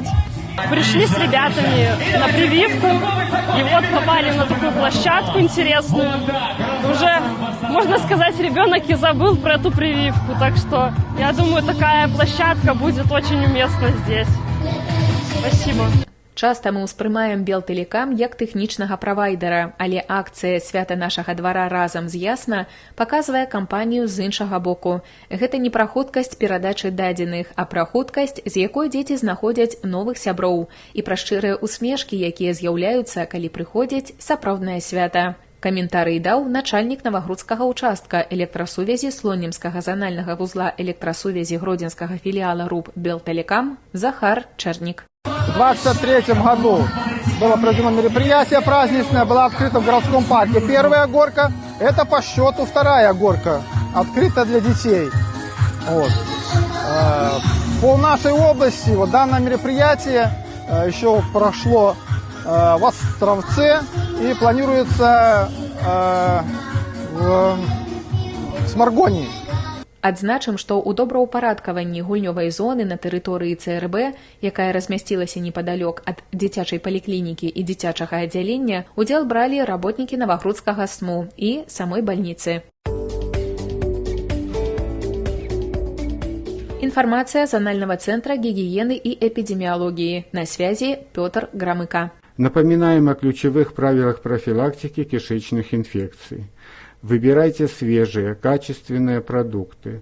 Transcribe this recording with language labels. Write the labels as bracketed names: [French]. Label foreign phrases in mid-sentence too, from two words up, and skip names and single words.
[Russian] Пришли с ребятами на прививку, и попали на такую площадку интересную. Уже, можно сказать, ребенок и забыл про эту прививку, так что я думаю, такая площадка будет очень уместна здесь. Спасибо. [Belarusian] Часта мы ўспрымаем Белтэлекам як тэхнічнага правайдера, але акцыя «Свята нашага двара разам з Ясна» паказвае кампанію з іншага боку. Гэта не пра хуткасць перадачы дадзеных, а пра хуткасць, з якой дзеці знаходзяць новых сяброў, і пра шчырыя усмешкі, якія з'яўляюцца, калі прыходзіць сапраўднае свята. Каментарый даў начальнік Новогрудскага участка электрасувязі Слонімскага зональнага вузла электрасувязі гродзенскага філіала РУП Белтэлекам Захар Черник. [Russian] В 2023 году было проведено мероприятие праздничное, была открыта в городском парке первая горка, это по счету вторая горка, открыта для детей. По нашей области данное мероприятие еще прошло в Островце и планируется в с Маргонией. [Belarusian] Адзначым, што ў добраўпарадкаванні гульнёвай зоны на тэрыторыі ЦРБ, якая размясцілася непадалёк ад дзіцячай паліклінікі і дзіцячага аддзялення, удзел бралі работнікі Навагрудскага СМУ і самой бальніцы. [Russian] Информация Зонального центра гигиены и эпидемиологии. На связи Петр Громыко. Напоминаем о ключевых правилах профилактики кишечных инфекций. Выбирайте свежие, качественные продукты.